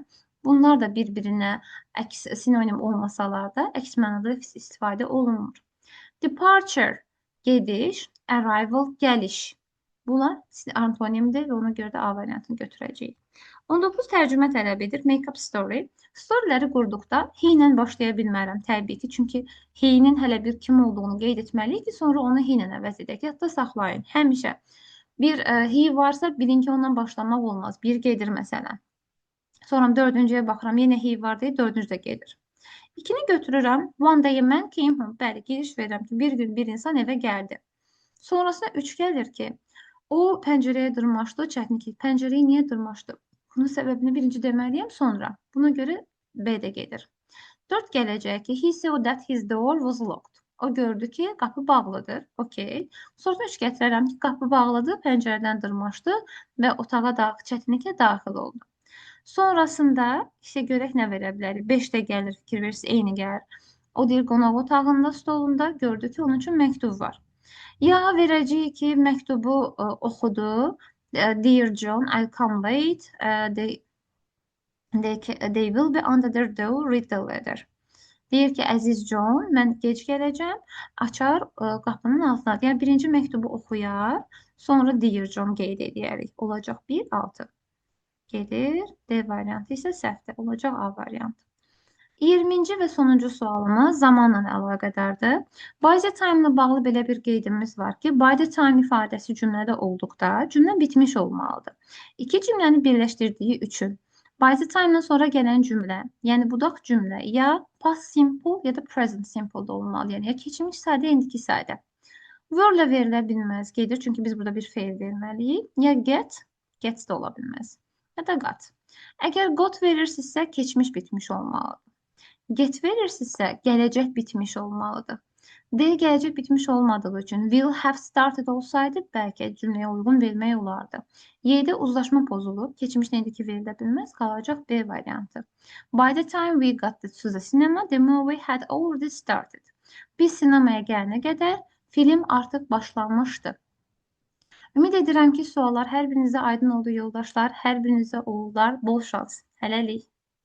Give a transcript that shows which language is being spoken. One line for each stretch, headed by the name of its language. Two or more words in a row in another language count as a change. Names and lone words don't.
Azerbaijani: Bunlar da bir-birinə sinonim olmasalar da əks mənada istifadə olunmur. Departure, gediş, arrival, gəliş. Bunlar antonimdir və ona görə də A variantını götürəcəyik. 19 tərcümə tələb edir.
English: Make up story.
Azerbaijani: Storyləri qurduqda he ilə başlaya bilmərəm təbii ki. Çünki he-nin hələ bir kim olduğunu qeyd etməliyik ki, sonra onu he ilə əvəz edək. Yadda saxlayın. Həmişə bir he varsa bilin ki, ondan başlamaq olmaz. Bir gedir məsələn. Sonra dördüncüyə baxıram, yenə he var deyib, dördüncü də gedir. İkini götürürəm,
English: one day a man came home.
Azerbaijani: Bəli, giriş verirəm ki, bir gün bir insan evə gəldi. Sonrasında üç gəlir ki, O pəncərəyə dırmaşdı, çətin ki, pəncərəyə niyə dırmaşdı? Bunun səbəbini birinci deməliyəm sonra. Buna görə B də gedir. 4 gələcək ki,
English: he saw that his door was locked.
Azerbaijani: O gördü ki, qapı bağlıdır. Okey. Sonra 3 gətirərəm ki, qapı bağlıdır, pəncərədən dırmaşdı və otağa çətinliklə daxil oldu. Sonrasında işte görək nə verə bilərik. 5 də gəlir, fikir verirsiniz, eyni gəlir. O deyir qonaq otağında, stolunda gördü ki, onun üçün məktub var. Ya verəcəyik ki, məktubu oxudu.
English: Dear John, I'll come late. They will be under their door. Read the letter.
Azerbaijani: Deyir ki, əziz John, mən gec gələcəm. Açar qapının altına. Yəni birinci məktubu oxuyar, sonra
English: Dear John
Azerbaijani: qeyd edərik. Olacaq 1, 6. Gedir. D variantı isə səhvdir. Olacaq A variantı. 20-ci və sonuncu sualımız zamanla əlaqədardır.
English: By the time
Azerbaijani: ilə bağlı belə bir qeydimiz var ki,
English: by the time
Azerbaijani: ifadəsi cümlədə olduqda cümlə bitmiş olmalıdır. İki cümləni birləşdirdiyi üçün
English: by the time-
Azerbaijani: dan sonra gələn cümlə, yəni budaq cümlə ya
English: past simple
Azerbaijani: ya da
English: present simple
Azerbaijani: da olmalı. Yəni ya keçmiş sadə, indiki sadə. Were-lə verilə bilməz, gedir çünki biz burada bir feil verməliyik. Ya get də ola bilməz. Ya da got. Əgər got verirsinizsə, keçmiş bitmiş olmalıdır. Get verirsinizsə, gələcək bitmiş olmalıdır. D gələcək bitmiş olmadığı üçün
English: will have started
Azerbaijani: olsaydı bəlkə cümləyə uyğun vermək olardı. Y-də uzlaşma pozulub, keçmişlə indiki verilə bilməz, qalacaq B variantı.
English: By the time we got to the cinema, the movie had already started.
Azerbaijani: Biz sinemaya gələnə qədər film artıq başlanmışdı. Ümid edirəm ki, suallar hər birinizə aydın oldu yoldaşlar, hər birinizə uğurlar, bol şans. Hələlik.